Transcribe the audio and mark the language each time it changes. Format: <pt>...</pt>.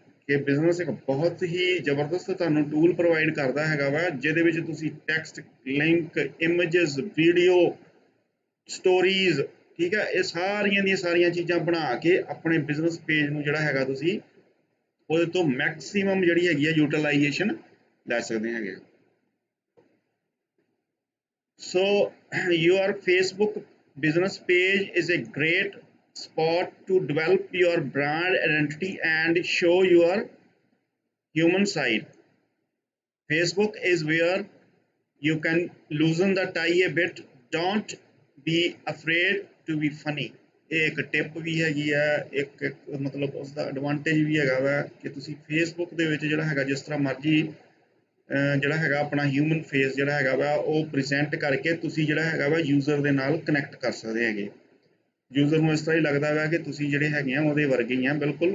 <pa>ਕਿ ਬਿਜ਼ਨਸ ਇੱਕ ਬਹੁਤ ਹੀ ਜ਼ਬਰਦਸਤ ਤੁਹਾਨੂੰ ਟੂਲ ਪ੍ਰੋਵਾਈਡ ਕਰਦਾ ਹੈਗਾ ਵਾ, ਜਿਹਦੇ ਵਿੱਚ ਤੁਸੀਂ text, link, images, video, stories, ਠੀਕ ਹੈ, ਇਹ ਸਾਰੀਆਂ ਦੀਆਂ ਸਾਰੀਆਂ ਚੀਜ਼ਾਂ ਬਣਾ ਕੇ ਆਪਣੇ ਬਿਜ਼ਨਸ ਪੇਜ ਨੂੰ ਜਿਹੜਾ ਹੈਗਾ ਤੁਸੀਂ ਉਹਦੇ ਤੋਂ ਮੈਕਸਿਮਮ ਜਿਹੜੀ ਹੈਗੀ ਆ ਯੂਟਿਲਾਈਜੇਸ਼ਨ ਲੈ ਸਕਦੇ ਹੈਗੇ।</pa> <en>So your Facebook business page is a great spot to develop your brand identity and show your human side. Facebook is where you can loosen the tie a bit. Don't be afraid to be funny.</en> <pa>ਇਹ ਇੱਕ tip ਵੀ ਹੈਗੀ ਆ, ਇੱਕ ਮਤਲਬ ਉਸ ਦਾ advantage ਵੀ ਹੈਗਾ ਵਾ ਕਿ ਤੁਸੀਂ ਫੇਸਬੁੱਕ ਦੇ ਵਿੱਚ ਜਿਹੜਾ ਹੈਗਾ ਜਿਸ ਤਰ੍ਹਾਂ ਮਰਜ਼ੀ ਜਿਹੜਾ ਹੈਗਾ ਆਪਣਾ ਹਿਊਮਨ ਫੇਸ ਜਿਹੜਾ ਹੈਗਾ ਵਾ ਉਹ ਪ੍ਰੈਜ਼ੈਂਟ ਕਰਕੇ ਤੁਸੀਂ ਜਿਹੜਾ ਹੈਗਾ ਵਾ ਯੂਜ਼ਰ ਦੇ ਨਾਲ ਕਨੈਕਟ ਕਰ ਸਕਦੇ ਹੈਗੇ। ਯੂਜ਼ਰ ਨੂੰ ਇਸ ਤਰ੍ਹਾਂ ਹੀ ਲੱਗਦਾ ਵਾ ਕਿ ਤੁਸੀਂ ਜਿਹੜੇ ਹੈਗੇ ਆ ਉਹਦੇ ਵਰਗੇ ਹੀ ਆ ਬਿਲਕੁਲ।</pa>